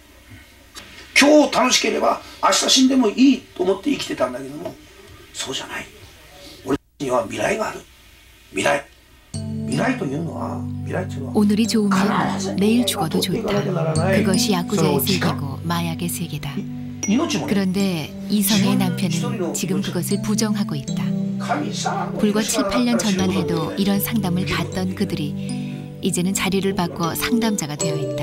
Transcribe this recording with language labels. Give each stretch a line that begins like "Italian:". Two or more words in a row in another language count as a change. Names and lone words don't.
Japanese: 今日楽しければ明日死んでもいいと思って生きてたんだけども、そうじゃない。俺には未来がある。未来というのは
Korean: 오늘이 좋으면 내일 죽어도 좋다. 그것이 야쿠자의 세계고 마약의 세계다. 그런데 이성의 남편은 지금 그것을 부정하고 있다. 불과 7, 8년 전만 해도 이런 상담을 받던 그들이 이제는 자리를 바꿔 상담자가 되어 있다.